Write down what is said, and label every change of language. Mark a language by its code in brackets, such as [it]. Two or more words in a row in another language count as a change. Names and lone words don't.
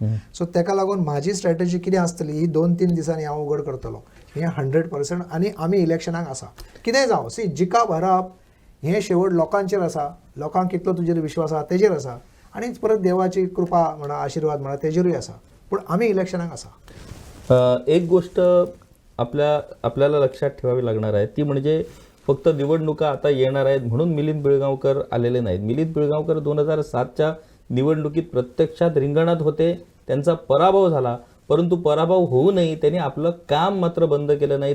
[kok] सो तेका लागून म्हाजी स्ट्रॅटजी कितें आसतली ही 2-3 दिसांनी हांव उगड करतलो हें 100%. आनी आमी इलेक्शनाक आसा. कितेंय जावं, सी जिखप हरप हें शेवट लोकांचेर आसा. लोकांक कितलो तुजेर विश्वास आसा तेजेर आसा आनी परत देवाची कृपा म्हणा आशिर्वाद म्हणा तेजेरूय आसा. पूण आमी इलेक्शनाक आसा. [mr] एक गोष्ट आपल्याला लक्षात ठेवावी लागणार आहे ती म्हणजे फक्त निवडणुका आता येणार आहेत म्हणून मिलिंद पिळगावकर आलेले नाहीत. मिलिंद पिळगावकर 2007च्या निवडणुकीत प्रत्यक्षात रिंगणात होते, त्यांचा पराभव झाला. परंतु पराभव होऊनही त्यांनी आपलं काम मात्र बंद केलं नाही.